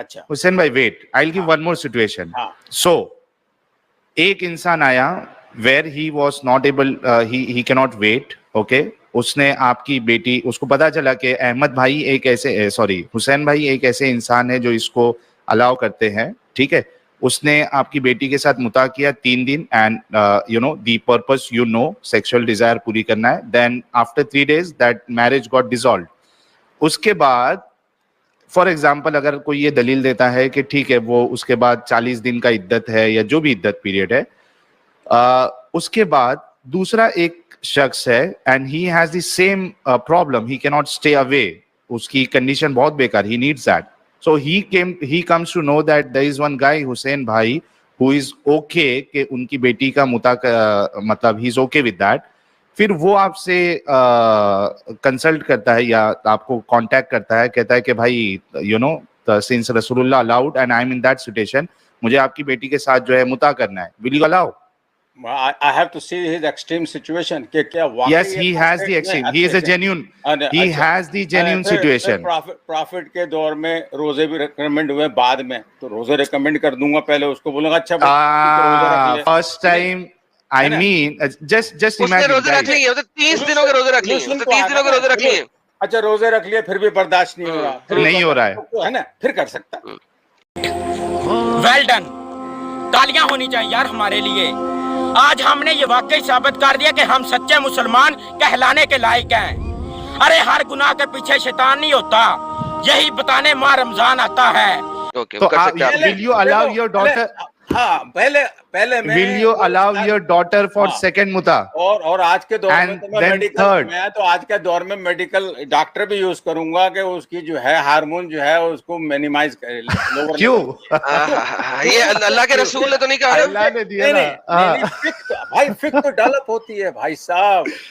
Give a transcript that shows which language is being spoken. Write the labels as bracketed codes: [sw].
[en] حسین بھائی wait, I'll give one more situation. So [ur] ایک انسان آیا [en] where he was not able, he cannot wait, okay. [ur] اس نے آپ کی بیٹی, اس کو پتا چلا کہ احمد بھائی ایک ایسے حسین بھائی ایک ایسے انسان ہے جو اس کو الاؤ کرتے ہیں, ٹھیک ہے. اس نے آپ کی بیٹی کے ساتھ متا کیا 3 دن, [en] and the purpose sexual desire [ur] پوری کرنا ہے. [en] Then after 3 days that marriage got dissolved. [ur] اس کے بعد فار ایگزامپل اگر کوئی یہ دلیل دیتا ہے کہ ٹھیک ہے وہ اس کے بعد 40 دن کا عدت ہے یا جو بھی عدت پیریڈ ہے, اس کے بعد دوسرا ایک شخص ہے [en] and he has the same problem, he can not stay away, [ur] اس کی کنڈیشن بہت بیکار, [en] He needs that. So he comes to know that there is one guy, Hussein bhai, who is okay [ur] کہ ان کی بیٹی کا متا مطلب [en] he is okay with that. [ur] پھر وہ آپ سے کنسلٹ کرتا ہے یا آپ کو کانٹیکٹ کرتا ہے, کہتا ہے کہ بھائی since رسول اللہ [en] allowed and I'm in that situation, [ur] مجھے آپ کی بیٹی کے ساتھ جو ہے متا کرنا ہے, [en] will you allow? I have to see his extreme situation [ur] کہ کیا واقعی [en] Yes, he has the extreme. He is a genuine. He has the genuine situation. [ur] Profit کے دور میں روزے بھی ریکمینڈ ہوئے بعد میں, تو روزے ریکمینڈ کر دوں گا, پہلے اس کو بولوں گا اچھا [en] First time, I mean, just imagine. [ur] روزے رکھ لیے 30 دنوں کے روزے رکھ لیے, 30 دنوں کے روزے رکھ لیے. اچھا روزے رکھ لیے پھر بھی برداشت نہیں ہو رہا, نہیں ہو رہا ہے نا, پھر کر سکتا. ویل ڈن, تالیاں ہونی چاہیے یار ہمارے لیے. آج ہم نے یہ واقعی ثابت کر دیا کہ ہم سچے مسلمان کہلانے کے لائق ہیں. ارے ہر گناہ کے پیچھے شیطان نہیں ہوتا, یہی بتانے ماہ رمضان آتا ہے. [en] تو will you allow your daughter? [ur] ہاں پہلے میں [en] will you allow your daughter for second muta? [ur] اور آج کے دور میں تو آج کے دور میں میڈیکل ڈاکٹر بھی یوز کروں گا کہ اس کی جو ہے ہارمون جو ہے اس کو مینیمائز کرے. کیوں؟ یہ اللہ کے رسول نے تو نہیں کہا, اللہ نے دیا نا بھائی, فکر تو ڈیولپ ہوتی ہے بھائی صاحب.